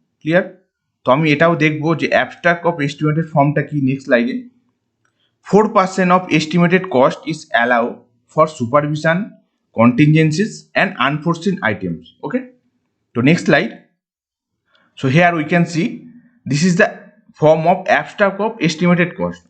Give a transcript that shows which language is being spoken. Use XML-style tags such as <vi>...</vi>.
<en>Clear?</en> <bn>তো আমি এটাও দেখবো যে abstract of estimated formটা কি নেক্সট স্লাইডে।</bn> <en>4% of estimated cost is allowed for supervision, contingencies and unforeseen items. Okay, so next slide. So here we can see this is the form of abstract of estimated cost.</en>